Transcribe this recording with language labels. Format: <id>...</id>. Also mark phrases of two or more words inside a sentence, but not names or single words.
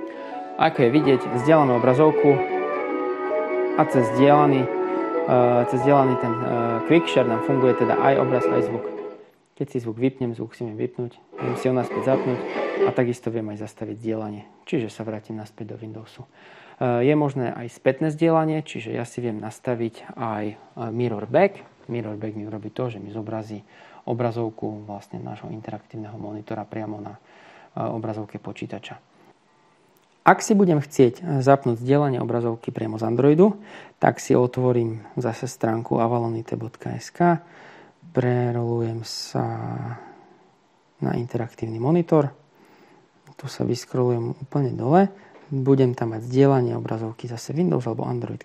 <sk>Ako je vidieť, vzdialenú obrazovku a cez vzdialený ten QuickShare nám funguje teda aj obraz, aj zvuk. Keď si zvuk vypnem, zvuk si viem vypnúť, viem si ho naspäť zapnúť a takisto viem aj zastaviť zdieľanie, čiže sa vrátim naspäť do Windowsu. Je možné aj spätné zdieľanie, čiže ja si viem nastaviť aj</sk> <en>mirror back. Mirror back</en> <sk>mi urobí to, že mi zobrazí obrazovku vlastne nášho interaktívneho monitora priamo na obrazovke počítača. Ak si budem chcieť zapnúť zdieľanie obrazovky priamo z Androidu, tak si otvorím zase stránku avalonite.sk, prerolujem sa na interaktívny monitor, tu sa vyskrolujem úplne dole, budem tam mať zdieľanie obrazovky zase Windows alebo Android.</sk>